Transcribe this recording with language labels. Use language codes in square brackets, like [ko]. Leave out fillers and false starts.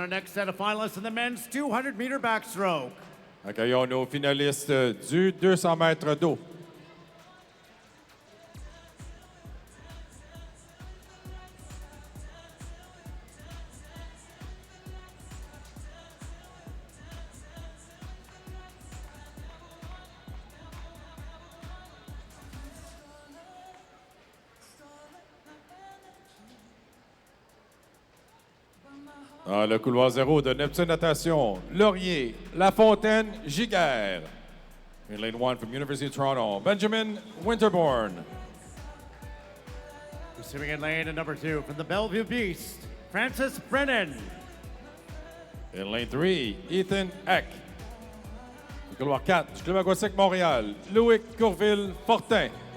[en] Our next set of finalists in the men's 200-meter backstroke. [fr] Accueillons nos finalistes du 200 mètres d'eau. Dans le couloir zéro de Neptune Natation, Laurier, Lafontaine, Giguère. [en] In lane 1 from University of Toronto, Benjamin Winterborn. Receiving in lane at number 2 from the Bellevue Beast, Francis Brennan. In lane 3, Ethan Eck. [fr] Le couloir 4 du Club Aquatique Montréal, Loïc Courville-Fortin.